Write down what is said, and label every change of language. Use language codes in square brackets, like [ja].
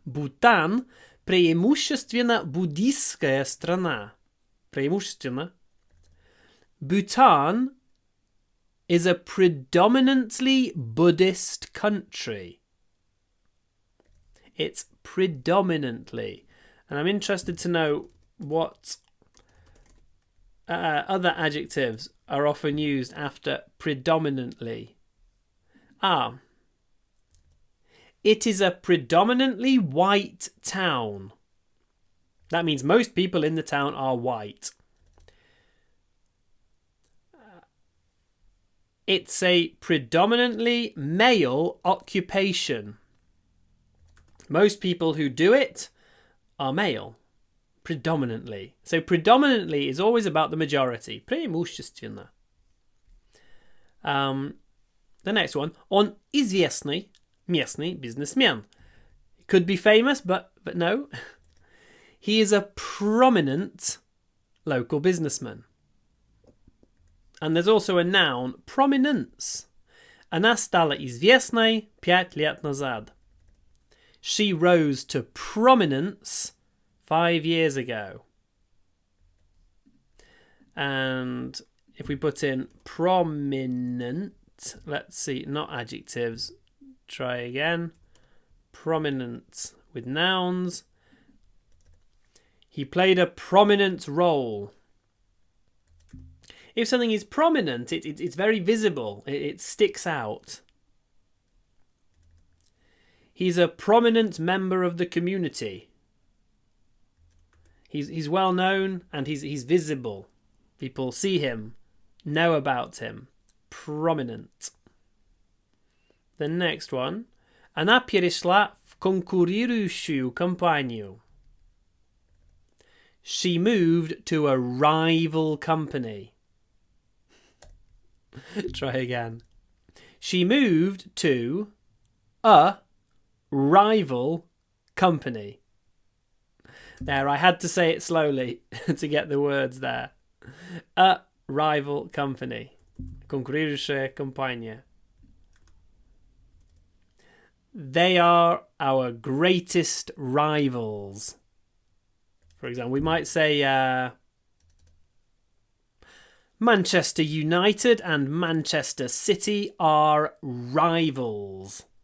[ru] Bhutan преимущественно буддистская страна. Преимущественно. [en] Bhutan is a predominantly Buddhist country. It's predominantly. And I'm interested to know what other adjectives are often used after predominantly. It is a predominantly white town. That means most people in the town are white. It's a predominantly male occupation. Most people who do it are male. Predominantly. So predominantly is always about the majority. Преимущественно. The next one. [ru] Он известный местный businessman. [en] Could be famous, but no. He is a prominent local businessman. And there's also a noun, prominence. [ru] Она стала известной 5 лет назад. [en] She rose to prominence 5 years ago. And if we put in prominent, let's see, not adjectives. Try again. Prominent with nouns. He played a prominent role. If something is prominent, it's very visible. It sticks out. He's a prominent member of the community. He's well known and he's visible. People see him, know about him. Prominent. The next one. [ru] Она перешла в конкурирующую компанию. [en] She moved to a rival company. Try again. She moved to a rival company. There, I had to say it slowly to get the words there. A rival company. [ru] Конкурирующая компания. [en] They are our greatest rivals. For example, we might say Manchester United and Manchester City are rivals.